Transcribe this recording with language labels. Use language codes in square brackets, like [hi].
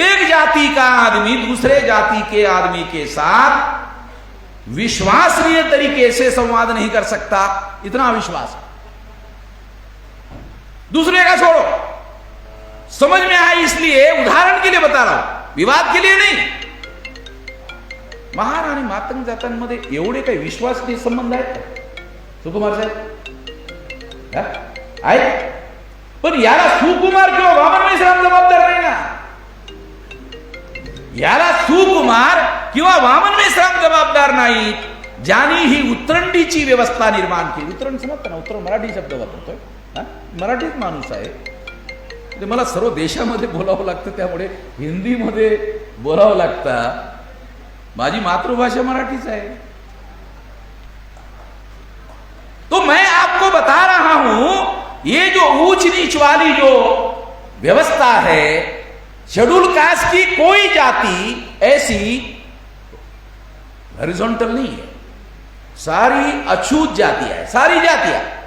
[hi] एक जाति का आदमी दूसरे जाति के आदमी के साथ विश्वसनीय तरीके से संवाद नहीं कर सकता, इतना अविश्वास। दूसरे का छोड़ो, समझ में आए इसलिए उदाहरण के लिए बता रहा हूं, विवाद के लिए नहीं। [mr] महार आणि मातंग जातांमध्ये एवढे काही विश्वासनीय संबंध आहेत सुकुमार साहेब? आहेत, पण याला सुकुमार किंवा वामन मेश्राम जबाबदार नाही ना। याला सुकुमार किंवा वामन मेश्राम जबाबदार नाही, ज्यांनी ही उतरंडीची व्यवस्था निर्माण केली। उतरण समजतं ना? उतरण मराठी शब्द वापरतोय, मराठीत माणूस आहे, मला सर्व देशामध्ये बोलावं लागतं, त्यामुळे हिंदीमध्ये बोलावं लागतं। माझी मातृभाषा मराठीच है। [hi] तो मैं आपको बता रहा हूं, ये जो ऊंच नीच वाली जो व्यवस्था है, शेड्यूल कास्ट की कोई जाति ऐसी हॉरिजॉन्टल नहीं है, सारी अछूत जातियां है, सारी जातियां।